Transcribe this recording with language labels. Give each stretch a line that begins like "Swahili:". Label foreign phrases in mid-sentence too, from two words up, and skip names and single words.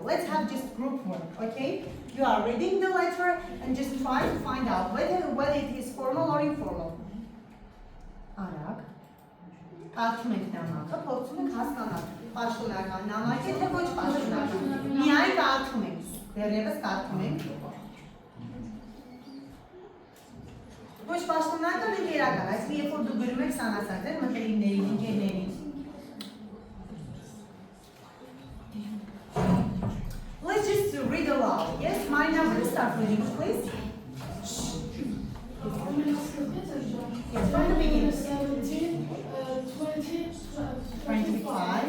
English: Let's have just group work, okay? You are reading the letter and just try to find out whether it is formal or informal.
Armenian: Արագ, կարդում ենք նամակը, փորձում ենք հասկանալ, պաշտոնական նամակ է թե ոչ պաշտոնական։ Միայն կարդում ենք, դեռևս կարդում ենք։ Ոչ պաշտոնական է գերական, այս երբ որ դու գրում եք սանասած էր մտերիմներին, ընկերներին։
English: Let's just read aloud. Yes, my number, start reading, please. Yes, from the beginning. 17, 20, 25.